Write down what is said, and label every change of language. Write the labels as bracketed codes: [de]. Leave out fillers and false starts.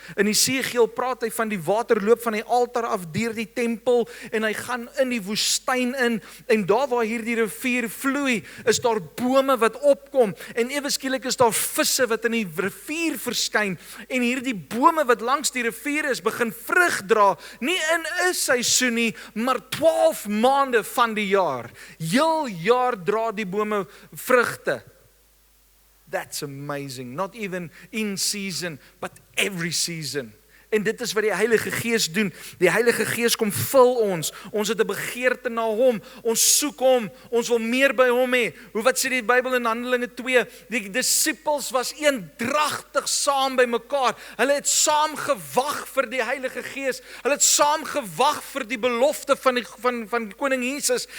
[af] In Esegiel praat hy van die water loop van die altaar af deur die tempel, en hy gaan in die woestyn in, en daar waar hierdie rivier vloei, is daar bome wat opkom, en ewe skielik is daar visse wat in die rivier verskyn, en hierdie bome wat langs die rivier is, begin vrug dra, nie in 'n seisoen nie, maar 12 maande van die jaar. Heel jaar dra die bome vrugte. [en] That's amazing. Not even in season, but every season. [af] En dit is wat die Heilige Gees doen. Die Heilige Gees kom vul ons. Ons het 'n begeerte na hom. Ons soek hom. Ons wil meer by hom hê. Wat sê die Bybel in Handelinge 2? Die disippels was eendragtig saam by mekaar. Hulle het saam gewag vir die Heilige Gees. Hulle het saam gewag vir die belofte van koning Jesus.